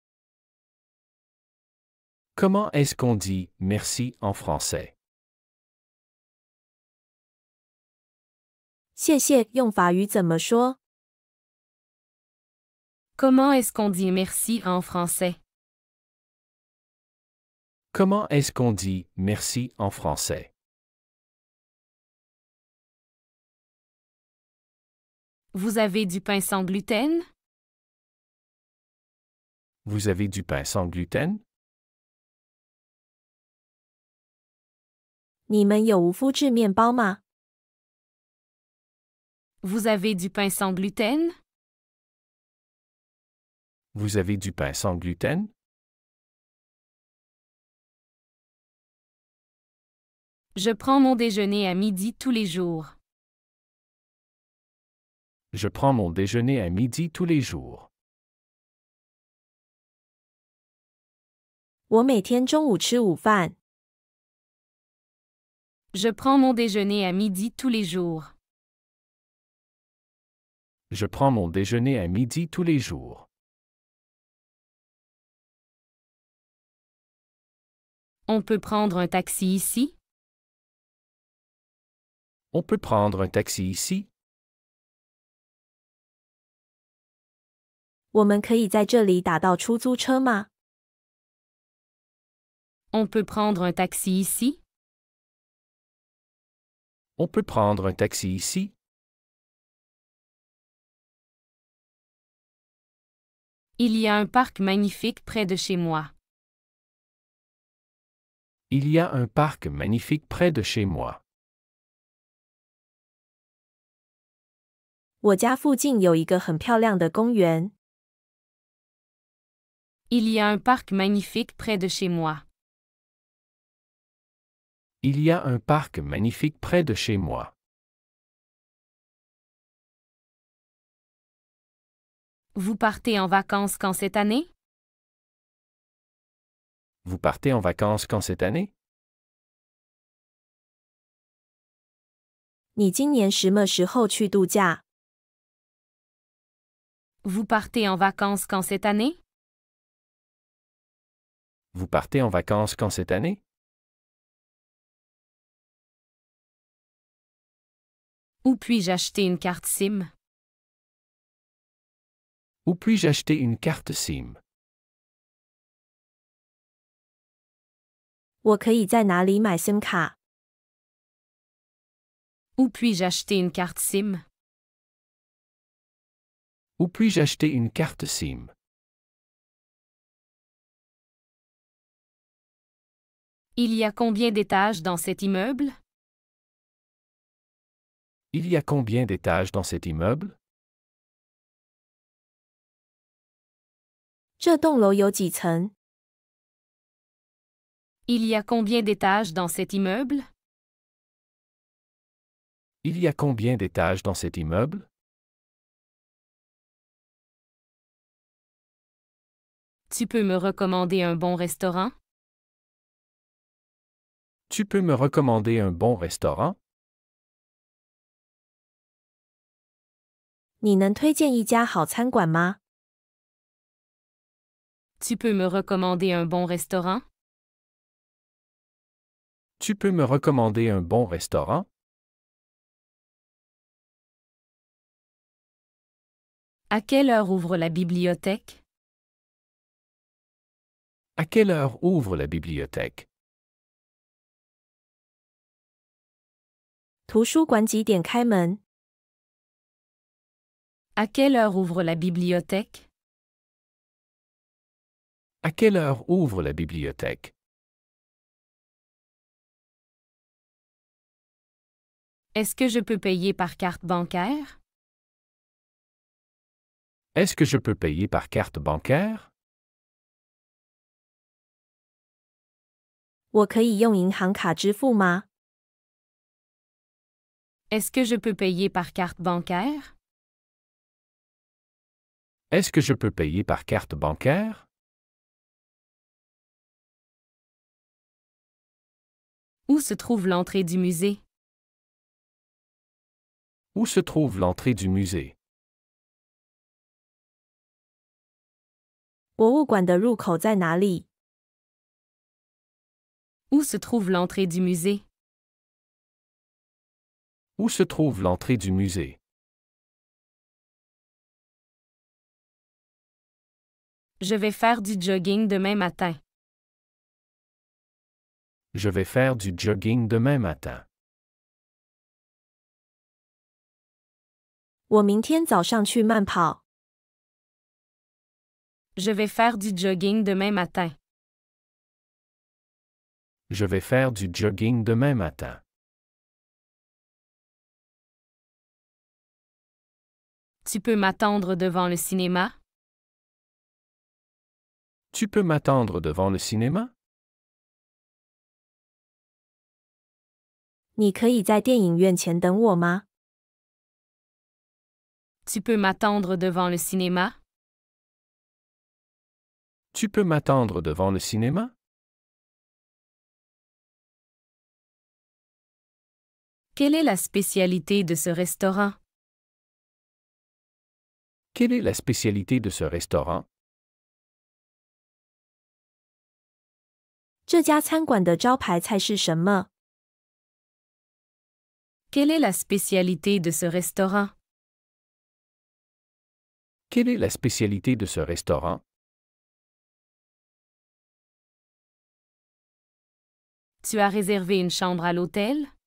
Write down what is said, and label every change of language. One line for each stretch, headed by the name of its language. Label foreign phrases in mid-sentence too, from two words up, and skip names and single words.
French: Comment est-ce qu'on dit merci en français?
Chinese: 谢谢用法语怎么说？
French: Comment est-ce qu'on dit merci en français? Comment est-ce qu'on dit merci en français? Vous avez du pain sans gluten? Vous avez du pain sans gluten?
Chinese: 你们有无麸质面包吗？
French: Vous avez du pain sans gluten? Vous avez du pain sans gluten? Je prends mon déjeuner à midi tous les jours. Je prends mon déjeuner à midi tous les jours.
Chinese: 我每天中午吃午饭。
French: Je prends mon déjeuner à midi tous les jours. Je prends mon déjeuner à midi tous les jours. On peut prendre un taxi ici? On peut prendre un taxi ici?
Chinese: 我们可以在这里打到出租车吗？
French: On peut prendre un taxi ici? On peut prendre un taxi ici? Il y a un parc magnifique près de chez moi. Il y a un parc magnifique près de chez moi.
Chinese: 我家附近有一个很漂亮的公园。
French: Il y a un parc magnifique près de chez moi. Il y a un parc magnifique près de chez moi. Vous partez en vacances quand cette année? Vous partez en vacances quand cette année?
Chinese: 你今年什么时候去度假？
French: Vous partez en vacances quand cette année? Vous partez en vacances quand cette année? Où puis-je acheter une carte SIM? Où puis-je acheter une carte SIM?
Chinese: 我可以在哪里买 SIM 卡？
French: Où puis-je acheter une carte SIM? Où puis-je acheter une carte SIM? Il y a combien d'étages dans cet immeuble? Il y a combien d'étages dans cet immeuble?
Chinese: 这栋楼有几层？
French: Il y a combien d'étages dans cet immeuble? Il y a combien d'étages dans cet immeuble? Tu peux me recommander un bon restaurant? Tu peux me recommander un bon restaurant?
Chinese: 你能推荐一家好餐馆吗？
French: Tu peux me recommander un bon restaurant? Tu peux me recommander un bon restaurant? À quelle heure ouvre la bibliothèque? À quelle heure ouvre la bibliothèque?
Chinese: 图书馆几点开门？
French: À quelle heure ouvre la bibliothèque? À quelle heure ouvre la bibliothèque? Est-ce que je peux payer par carte bancaire? Est-ce que je peux payer par carte bancaire?
Chinese: 我可以用银行卡支付吗？
French: Est-ce que je peux payer par carte bancaire? Est-ce que je peux payer par carte bancaire? Où se trouve l'entrée du musée? Où se trouve l'entrée du musée?
Chinese: 博物馆的入口在哪里？
French: Où se trouve l'entrée du musée? Où se trouve l'entrée du musée? Je vais faire du jogging demain matin. Je vais faire du jogging demain matin.
Chinese: 我明天早上去慢跑。
French: Je vais faire du jogging demain matin. Je vais faire du jogging demain matin. Tu peux m'attendre devant le cinéma? Tu peux m'attendre devant le cinéma?
Chinese: 你可以在电影院前等我吗？
French: Tu peux m'attendre devant le cinéma? Tu peux m'attendre devant le cinéma? Quelle est la spécialité de ce restaurant? Quelle est la spécialité de ce restaurant?
Chinese: 这家餐馆的招牌菜是什么？
French: Quelle est la spécialité de ce restaurant? Quelle est la spécialité de ce restaurant? Tu as réservé une chambre à l'hôtel?